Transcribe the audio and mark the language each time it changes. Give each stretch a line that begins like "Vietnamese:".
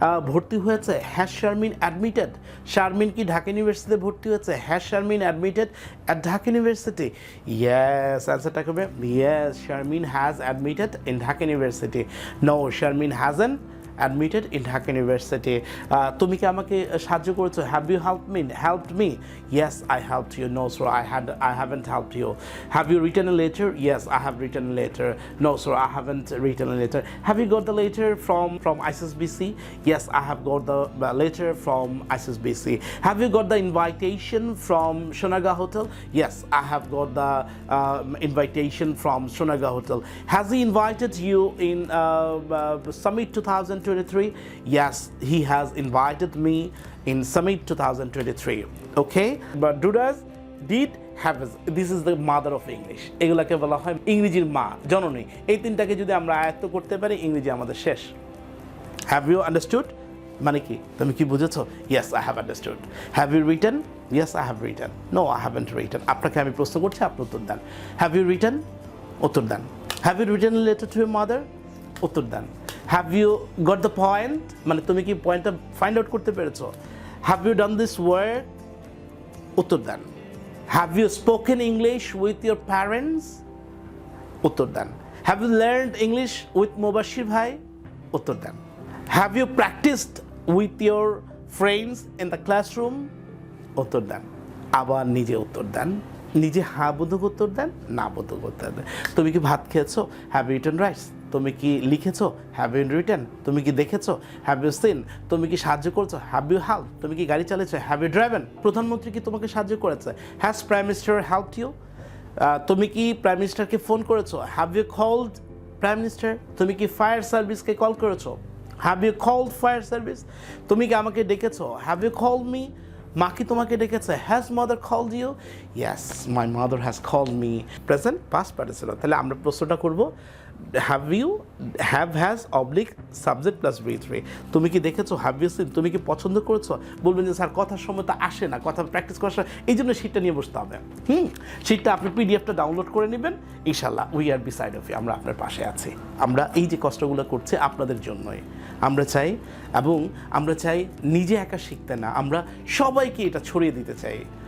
Bangla: ভর্তি হয়েছে,
English: has Sharmin admitted,
Bangla: Sharmin কি ঢাকা ইউনিভার্সিটিতে ভর্তি হয়েছে,
English: has Sharmin admitted at Dhaka University, yes
Bangla: অ্যান্সারটা করবে
English: Yes, Sharmin has admitted in Dhaka University, no Sharmin hasn't admitted in Dhaka University.
Bangla: তুমি কি আমাকে সাহায্য করেছো,
English: have you helped me? Yes, I helped you. No sir, I haven't helped you. Have you written a letter? Yes, I have written a letter. No sir, I haven't written a letter. Have you got the letter from ISSBC? Yes, I have got the letter from ISSBC. Have you got the invitation from Sonaga Hotel? Yes, I have got the invitation from Sonaga Hotel. Has he invited you in Summit 2023? Yes, he has invited me in Summit 2023. Okay, but does, did, have, this is the mother of English.
Bangla: এগুলাকে বলা হয় ইংরেজির মা, জননী। এই তিনটাকে যদি আমরা আয়ত্ত করতে পারি ইংরেজি আমাদের শেষ।
English: Have you understood?
Bangla: মানে কি, তুমি কি বুঝেছো?
English: Yes, I have understood. Have you written? Yes, I have written. No, I haven't written.
Bangla: আপনাকে আমি প্রশ্ন করছি, আপনি উত্তর দেন।
English: Have you written?
Bangla: উত্তর দেন।
English: Have you written a letter to your mother?
Bangla: উত্তর দেন।
English: Have you got the point?
Bangla: মানে তুমি কি পয়েন্টটা ফাইন্ড আউট করতে পেরেছো?
English: Have you done this work?
Bangla: উত্তর দেন।
English: Have you spoken English with your parents?
Bangla: উত্তর দেন।
English: Have you learned English with Mubashir ভাই?
Bangla: উত্তর দেন।
English: Have you practiced with your friends in the classroom?
Bangla: উত্তর দেন। আবার নিজে উত্তর দেন, নিজে হ্যাঁ বোধক উত্তর দেন, না বোধক উত্তর দেন। তুমি কি ভাত খেয়েছো?
English: Have you eaten rice?
Bangla: তুমি কি লিখেছো?
English: Have you written?
Bangla: তুমি কি দেখেছো?
English: Have you seen?
Bangla: তুমি কি সাহায্য করেছো?
English: Have you helped?
Bangla: তুমি কি গাড়ি চালিয়েছো?
English: Have you driven?
Bangla: প্রধানমন্ত্রী কি তোমাকে সাহায্য করেছে?
English: Has Prime Minister helped you?
Bangla: তুমি কি প্রাইম মিনিস্টারকে ফোন করেছো?
English: Have you called Prime Minister?
Bangla: তুমি কি ফায়ার সার্ভিসকে কল করেছো?
English: Have you called fire service?
Bangla: তুমি কি আমাকে ডেকেছো?
English: Have you called me?
Bangla: মা কি তোমাকে ডেকেছে?
English: Has mother called you? Yes, my mother has called me. Present past participle.
Bangla: তাহলে আমরা প্রশ্নটা করব have you, have, has, oblique, subject plus V3. তুমি কি দেখেছো?
English: Have you seen?
Bangla: তুমি কি পছন্দ করেছো? বলবেন যে স্যার কথার সময় তো আসে না, কথা প্র্যাকটিস করার সময়, এই জন্য শীটটা নিয়ে বসতে হবে। শীটটা আপনি পিডিএফটা ডাউনলোড করে নেবেন, ইনশাল্লাহ
English: we are beside of you,
Bangla: আমরা আপনার পাশে আছি। আমরা এই যে কষ্টগুলো করছি আপনাদের জন্যই আমরা চাই, এবং আমরা চাই নিজে একা শিখতে না, আমরা সবাইকে এটা ছড়িয়ে দিতে চাই।